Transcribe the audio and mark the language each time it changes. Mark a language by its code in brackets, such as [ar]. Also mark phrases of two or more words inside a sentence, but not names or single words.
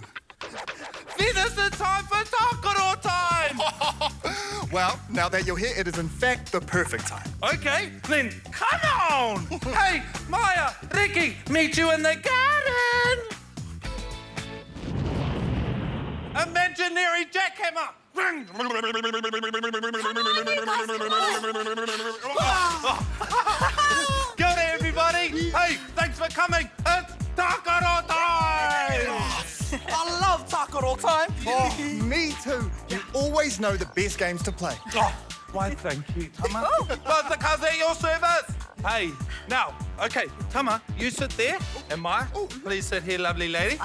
[en] Venus, it's time for Takaro time! Well, now that you're here, it is in fact the perfect time. Okay, then come on! Hey, Maya, Ricky, meet you in the garden! Imaginary jackhammer! [mi] Kia ora, [en] everybody! Hey, thanks for coming! It's Takaro time! I love Takaro time. Oh, me too. You always know the best games to play. Oh, why, thank you, Tama. Buzz the Cuss at your service. Hey, now, okay, Tama, you sit there, and Maya, please sit here, lovely lady.